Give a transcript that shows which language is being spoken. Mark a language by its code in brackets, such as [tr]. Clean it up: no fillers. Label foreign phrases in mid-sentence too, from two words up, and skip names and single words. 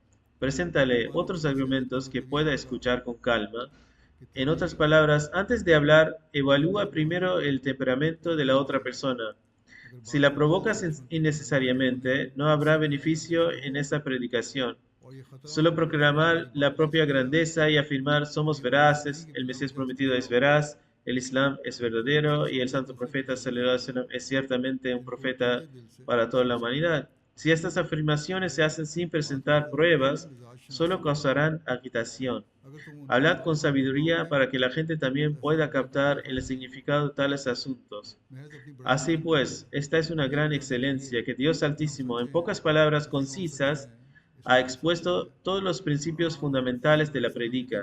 [es] Preséntale otros argumentos que pueda escuchar con calma, En otras palabras, antes de hablar, evalúa primero el temperamento de la otra persona. Si la provocas innecesariamente, no habrá beneficio en esa predicación. Solo proclamar la propia grandeza y afirmar somos veraces, el Mesías prometido es veraz, el Islam es verdadero y el santo profeta [ar] صلى الله عليه وسلم [es] es ciertamente un profeta para toda la humanidad. Si estas afirmaciones se hacen sin presentar pruebas, solo causarán agitación. Hablad con sabiduría para que la gente también pueda captar el significado de tales asuntos. Así pues, esta es una gran excelencia que Dios Altísimo, en pocas palabras concisas, ha expuesto todos los principios fundamentales de la predica.